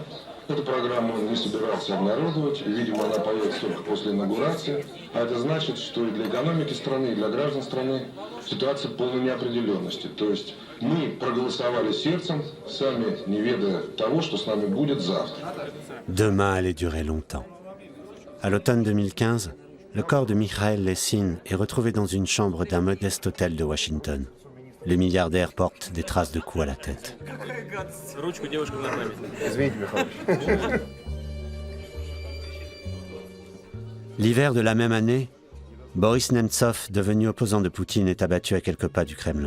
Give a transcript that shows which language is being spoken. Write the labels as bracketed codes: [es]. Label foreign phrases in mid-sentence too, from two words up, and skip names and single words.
[ru] Эту программу он не собирался обнародовать, и, видимо, она появится только после инаугурации. А это значит, что и для экономики страны, и для граждан страны ситуация полной неопределенности. То есть мы проголосовали сердцем, сами не ведая того, что с нами будет завтра. [fr] Demain allait durer longtemps. À l'automne 2015, le corps de Mikhail Lessine est retrouvé dans une chambre d'un modeste hôtel de Washington. Le milliardaire porte des traces de coups à la tête. L'hiver de la même année, Boris Nemtsov, devenu opposant de Poutine, est abattu à quelques pas du Kremlin.